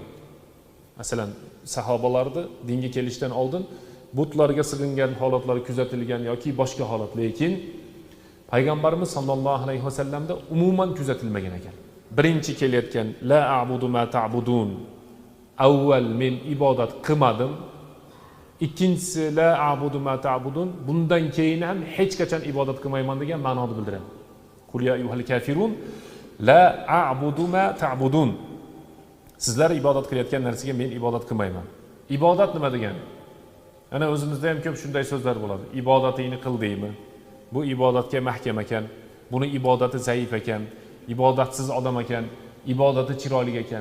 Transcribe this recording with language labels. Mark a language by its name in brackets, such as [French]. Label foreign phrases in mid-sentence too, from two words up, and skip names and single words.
[Uzbek] Masalan, sahobalarni dinga kelishdan oldin butlarga sig'ingan holatlari kuzatilgan yoki boshqa holat, lekin payg'ambarimiz [Arabic] صلى الله عليه وسلم [Uzbek] umuman kuzatilmagan ekan. Birinchi kelayotgan [Arabic] لا أعبد ما تعبدون. [Uzbek] Avval men ibodat qilmadim. Ikkinchisi [Arabic] لا أعبد ما تعبدون. [Uzbek] Bundan keyin ham hech qachon ibodat qilmayman degan ma'noni bildiradi. [Arabic] قل يا أيها الكافرون لا أعبد ما تعبدون. [Uzbek] Sizlar ibodat qilayotgan narsaga men ibodat qilmayman. Ibodat nima degani? Ana o'zimizda ham ko'p shunday so'zlar bo'ladi. Ibodatingni qil deymi? Bu ibodatga mahkam ekan, buni ibodati zaif ekan, ibodatsiz odam ekan, ibodati chiroyli ekan.